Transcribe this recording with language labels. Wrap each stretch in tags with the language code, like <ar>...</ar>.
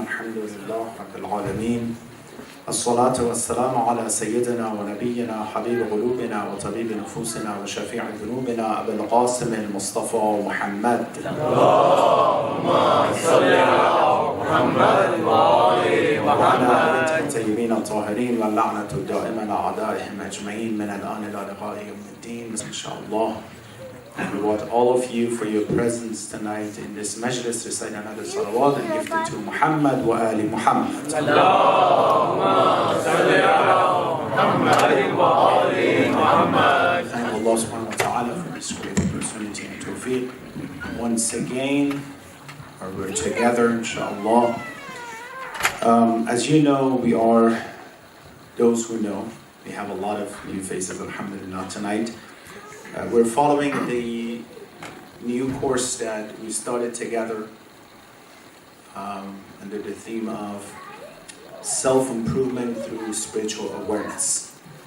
<ar>الحمد لله رب العالمين. الصلاة والسلام على سيدنا ونبينا حبيب قلوبنا وطبيب نفوسنا وشفيع ذنوبنا أبي القاسم المصطفى محمد. اللهم صل على محمد وآل محمد الطيبين الطاهرين واللعنة الدائمة على أعدائهم أجمعين من الآن إلى لقاء يوم الدين.</ar> <en>Inshallah, I reward all of you for your presence tonight in this majlis. Recite another salawat and gift it to Muhammad wa Ali Muhammad.</en> <ar>اللهم صل على محمد وآل محمد.</ar> <en>Thank Allah subhanahu wa ta'ala for this great opportunity and tawfiq. Once again, we're together, inshallah. As you know, we are those who know. We have a lot of new faces, alhamdulillah, tonight. We're following the new course that we started together under the theme of self-improvement through spiritual awareness.</en>